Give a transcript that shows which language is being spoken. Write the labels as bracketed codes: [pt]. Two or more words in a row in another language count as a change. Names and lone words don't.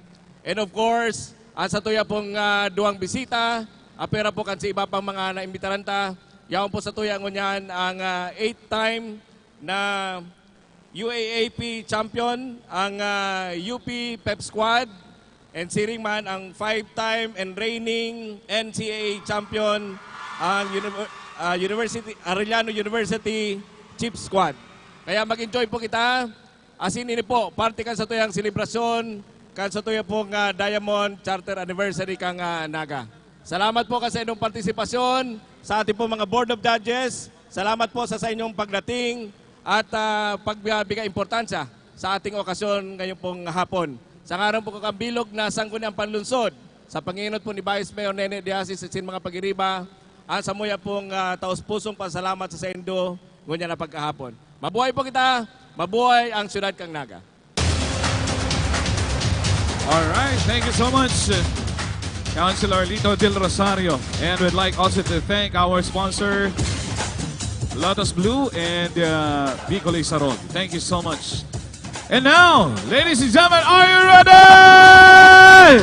[en] And of course, [bik] ang sa tuya pong duwang bisita, apera po kan si iba pang mga naimbitaranta, yaon po sa tuya ngunyan ang 8-time na UAAP champion, ang UP Pep Squad, and si Ringman ang [en] 5-time and reigning NCAA champion, [bik] ang Arellano University Chief Squad. Kaya mag-enjoy po kita. Asin ini po, parte kan sa tuyang selebrasyon, kan sa tuya pong Diamond Charter Anniversary kang Naga. [tl] Salamat po kasi inyong partisipasyon sa ating pong mga Board of Judges. Salamat po sa inyong pagdating at pagbigay importansya sa ating okasyon ngayong pong hapon. [bik] Sa ngayon po kakambilog na Sangguniang Panlunsod, sa Panginod po ni Vice Mayor Nene Diasis at sin mga pagiriba, ang samuya pong taos-pusong pasalamat sa Indo ngunyan na pagkahapon. Mabuhay po kita, mabuhay ang Siyudad kang Naga. [en] All right, thank you so much, Councilor Lito Del Rosario. And we'd like also to thank our sponsor, Lotus Blue and Bicol Saron. Thank you so much. And now, ladies and gentlemen, are you ready?